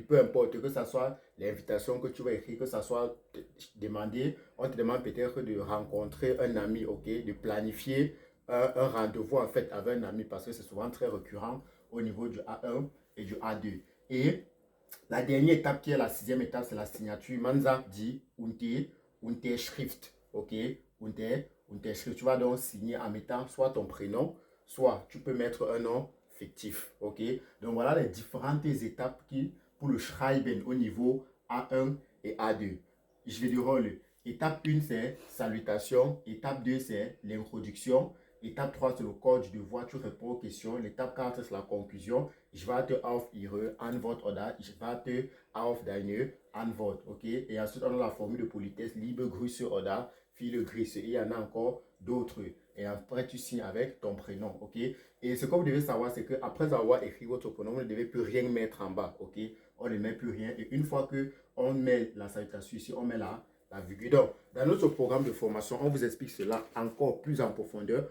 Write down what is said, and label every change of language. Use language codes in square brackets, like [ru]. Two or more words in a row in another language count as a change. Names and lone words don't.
[fr] Peu importe que ce soit l'invitation que tu vas écrire, que ce soit demandé, on te demande peut-être de rencontrer un ami, ok, de planifier un rendez-vous en fait avec un ami parce que c'est souvent très récurrent au niveau du A1 et du A2. Et La dernière étape qui est la sixième étape, c'est la signature. Manza dit Unterschrift. Ok? Unterschrift. Tu vas donc signer en mettant soit ton prénom, soit tu peux mettre un nom fictif. Ok? Donc voilà les différentes étapes pour le Schreiben au niveau A1 et A2. Je vais dire, étape 1, c'est salutation. Étape 2, c'est l'introduction. Étape 3, c'est le code de voix, tu réponds aux questions. L'étape 4, c'est la conclusion. [de] Je warte auf Ihre Antwort oder ich warte auf deine Antwort. [fr] Ok? Et ensuite, on a la formule de politesse, [de] liebe Grüße oder viele Grüße. [fr] Et il y en a encore d'autres. Et après, tu signes avec ton prénom. Ok? Et ce que vous devez savoir, c'est qu'après avoir écrit votre prénom, vous ne devez plus rien mettre en bas. Ok? On ne met plus rien. Et une fois qu'on met la salutation ici, on met la virgule. Donc, dans notre programme de formation, on vous explique cela encore plus en profondeur.